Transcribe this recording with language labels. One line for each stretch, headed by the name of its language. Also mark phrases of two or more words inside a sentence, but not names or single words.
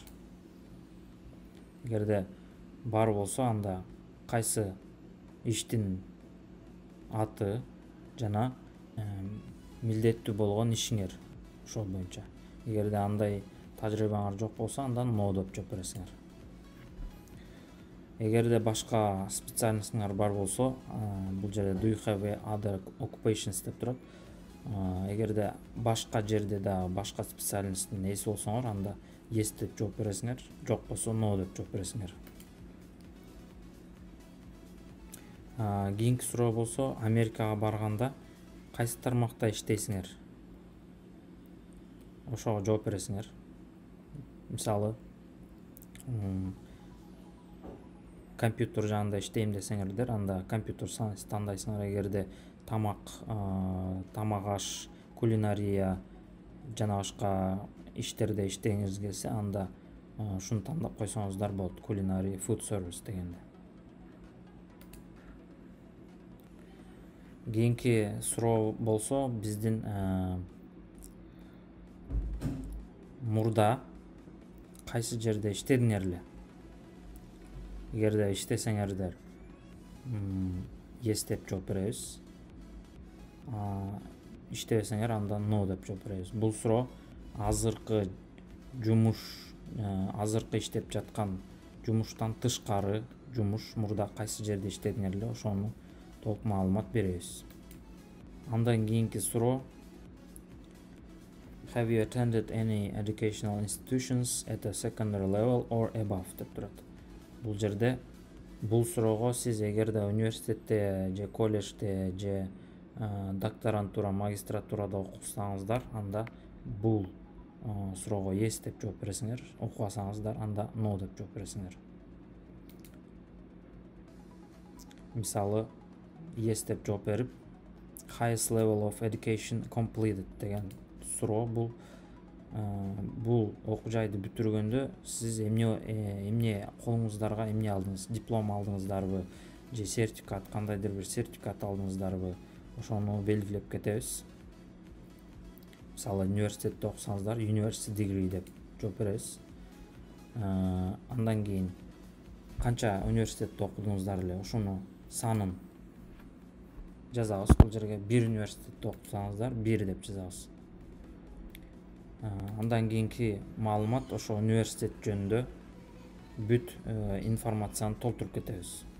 Kyrgyz: Эгерде бар болсо, анда кайсы иштин аты жана милдеттүү болгон ишиңер ошол боюнча. Эгерде андай тажрыйбаңар жок болсо, анда no деп жооп бересиңер. Эгерде башка специальностуңар бар болсо, бул жерде
English: do you have other occupations
Kyrgyz: деп турат. Эгерде башка жерде да башка специальносттун ээси болсоңор, анда yes деп жооп бересиңер, жок болсо no деп жооп бересиңер. Кийинки суроо болсо, Америкага барганда кайсы тармакта иштейсиңер? Ошого жооп бересиңер. Мисалы, компьютер жагында иштейм десеңердер, анда компьютер тандайсыңар. Эгерде тамак аш, кулинария жана башка иштерде иштегиңиз келсе, анда ушуну тандап койсоңуздар болот.
English: Culinary food service дегенде.
Kyrgyz: Кийинки суроо болсо, биздин мурда кайсы жерде иштедиңер эле? Эгерде иштесеңердер, yes деп жооп беребиз. Иштебесеңер, анда no деп жооп беребиз. Бул суроо азыркы иштеп жаткан жумуштан тышкары жумуш, мурда кайсы жерде иштедиңер эле, ошону толук маалымат беребиз. Андан кийинки суроо,
English: have you attended any educational institutions at a secondary level or above
Kyrgyz: деп турат. Бул жерде бул суроого сиз эгерде университетте же колледжде же докторантура, магистратурада окусаңыздар, анда бул суроого yes деп жооп бересиңер. Окубасаңыздар, анда no деп жооп бересиңер. Мисалы, yes деп жооп берип,
English: highest level of education completed
Kyrgyz: деген суроо, бул окуу жайды бүтүргөндө сиз эмне колуңуздарга эмне алдыңыз? Диплом алдыңыздарбы же сертификат, кандайдыр бир сертификат алдыңыздарбы? Ошону белгилеп кетебиз. Мисалы, университетте окусаңыздар,
English: university degree
Kyrgyz: деп жооп беребиз. Андан кийин канча университетте окудуңуздар эле, ошону санын жазабыз. Бул жерге 1 университетте окусаңыздар, 1 деп жазабыз. Андан кийинки маалымат ошо университет жөнүндө бүт информацияны толтуруп кетебиз.